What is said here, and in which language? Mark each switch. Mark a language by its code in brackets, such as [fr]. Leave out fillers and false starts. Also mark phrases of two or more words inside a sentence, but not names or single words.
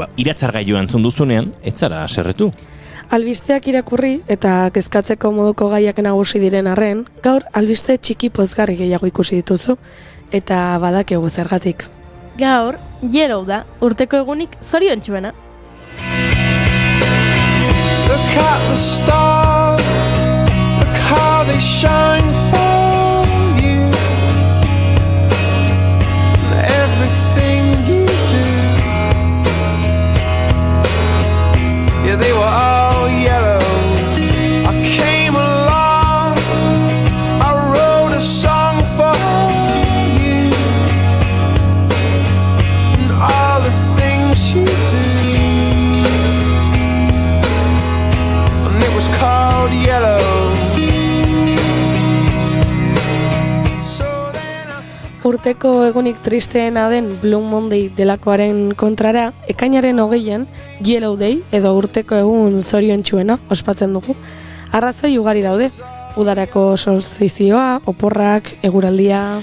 [eu] Iratzargailua entzun duzunean, ez zara haserretu. Albisteak irakurri eta kezkatzeko moduko gaiak nagusi diren arren, gaur albiste txiki pozgarri gehiago ikusi dituzu, eta badakigu zergatik. Gaur, Yellow da, urteko egunik zoriontsuena. [en] Look at the stars, look how they shine for you. Everything you do, yeah, they were all yellow. I came along, I wrote a song for you, and all the things you do, and it was called Yellow. [eu] Urteko egunik tristeena den [en] Blue Monday [eu] delakoaren kontrara, ekainaren 20an [en] Yellow Day [eu] edo urteko egun zoriontsuena ospatzen dugu. Arrazoi ugari daude, udarako solstizioa, oporrak, eguraldia.